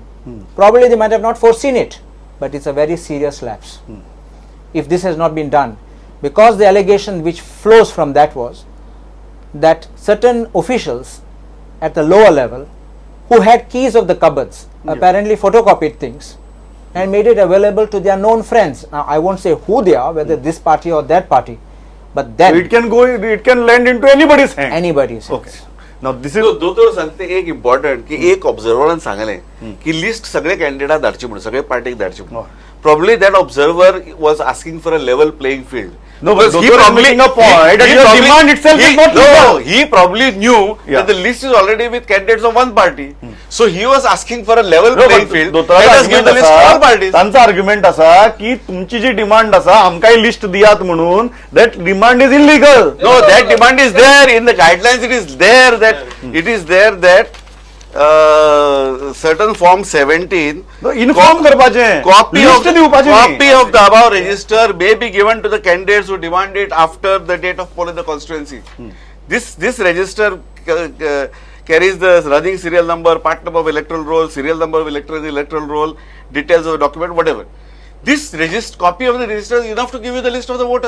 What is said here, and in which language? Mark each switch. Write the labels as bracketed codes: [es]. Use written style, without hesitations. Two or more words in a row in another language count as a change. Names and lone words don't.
[en] Probably they might have not foreseen it, but it's a very serious lapse if this has not been done, because the allegation which flows from that was that certain officials at the lower level who had keys of the cupboards apparently photocopied things and made it available to their known friends. Now I won't say who they are, whether this party or that party, but then it can land into anybody's hand. anybody's Okay. hands. Now this is [kok] दोतोर सांगते एक इम्पॉर्टंट की एक ऑब्झर्वरान सांगले की लिस्ट सगळे कॅन्डिडेट धाडचे म्हणून सगळे पार्टीक धाडचे म्हणून [en] probably that observer was asking for a level playing field No, but Dr. I'm making a point that your demand itself is not legal. he probably knew that the list is already with candidates of one party. So he was asking for a level playing field. Let us give the list to all parties. [kok] त्यांचा आर्ग्युमेंट असा की तुमची जी डिमांड असा आमकाय लिस्ट दियात म्हणून [en] that demand is illegal. No, that demand is there in the guidelines. It is there that certain form 17 [kok] इन्फॉर्म करपाचे [en] copy [kok] लिस्ट दिवपाचे [en] of the above register may be given to the candidates who demand it after the date of poll in the constituency. This register carries the running serial number, part number of electoral roll, serial number of electoral roll, details of the document, whatever. This copy of the register is enough to give you the list of the voters.